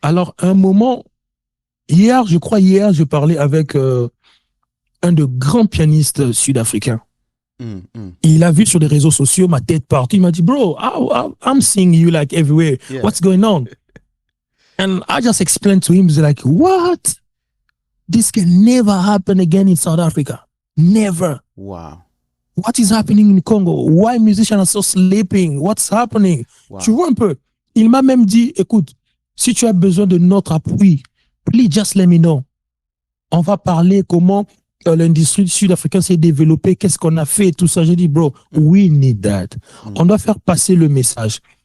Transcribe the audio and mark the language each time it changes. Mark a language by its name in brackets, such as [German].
[French] Alors, un moment, hier, je parlais avec un de grands pianistes sud-africains. Il a vu sur les réseaux sociaux ma tête partout. Il m'a dit, bro, [English] I'm seeing you like everywhere. Yeah. What's going on? And I just explained to him, he's like, what? This can never happen again in South Africa. Never. Wow. What is happening in Congo? Why musicians are so sleeping? What's happening? Wow. [French] Tu vois un peu? Il m'a même dit, écoute, si tu as besoin de notre appui, [English] please just let me know. [French] On va parler comment l'industrie sud-africaine s'est développée, qu'est-ce qu'on a fait, tout ça. J'ai dit, bro, [English] we need that. [French] On doit faire passer le message.